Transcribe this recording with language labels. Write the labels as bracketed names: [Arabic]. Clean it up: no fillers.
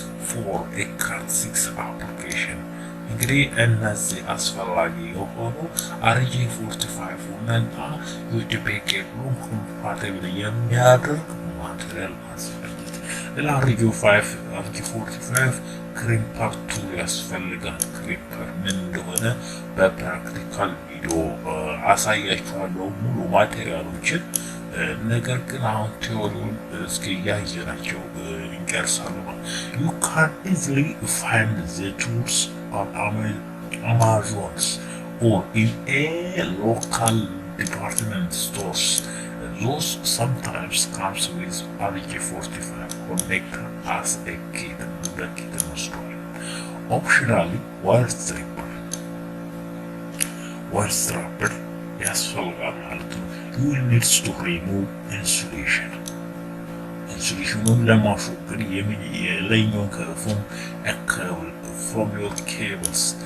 [English] for a Cat6 application [Amharic] እንግዲህ እነዚህ አስፈላጊ የሆኑ RJ45 እና USB ኬብሉን ኮምፓቲብል የሚያደርግ ማቴሪያል ማዘጋጀት። ለRJ45 ክሪምፐር ቱል ያስፈልጋል። ክሪምፐር ምን እንደሆነ በፕራክቲካል ቪዲዮ አሳያችኋለሁ ሙሉ ማቴሪያሎችን። ነገር ግን አሁን ቲዮሪውን እስኪ ያየናቸው እንጨርሳለን። [English] You can easily find the tools on Amazon or in a local department stores. Those sometimes comes with RJ45 connector as a kit. The kit install. Optionally, wire strapper [Amharic] ያስፈልጋል ማለት ነው። [English] You will need to remove insulation. [Amharic] Insulationን ለማስወገድ የላይኛውን ከፎም [English] from your cables.